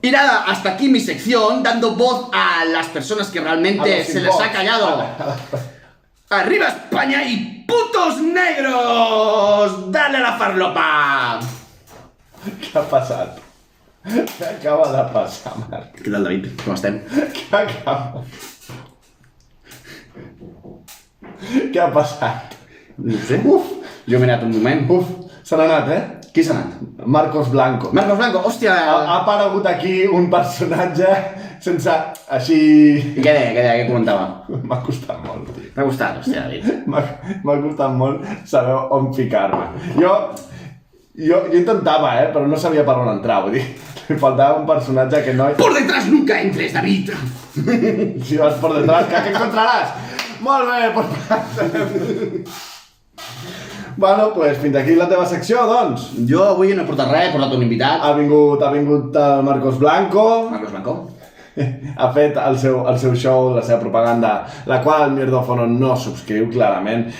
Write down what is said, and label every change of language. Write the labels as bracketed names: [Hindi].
[Spanish] Y nada, hasta aquí mi sección, dando voz a las personas que realmente se les ha callado. ¡Arriba España y putos negros! ¡Dale a la farlopa! [Catalan] Què ha passat? Què acaba de passar, Marc? Què tal, David? Com estem? Què ha passat? No ho sé. Uf! Jo m'he anat un moment. Uf, se n'ha anat, eh? Qui s'ha anat? Marcos Blanco. Marcos Blanco, hòstia! Ha aparegut aquí un personatge sense... així... I què deia? Què comentava? M'ha costat molt, tio. M'ha gustat, hòstia, David. M'ha costat molt saber on ficar-me. Jo intentava, però no sabia per on entrar, vull dir, li faltava un personatge que no... [Spanish] ¡Por detrás nunca entres, David! Si vas por detrás, ¿qué encontraràs? [Catalan] Molt bé, pues... Bueno, pues fins aquí la teva secció, doncs. Jo avui no he portat res, he portat un invitat. Ha vingut el Marcos Blanco. Marcos Blanco. Ha fet el seu show, la seva propaganda, la qual el Mierdòfono no subscriu, clarament.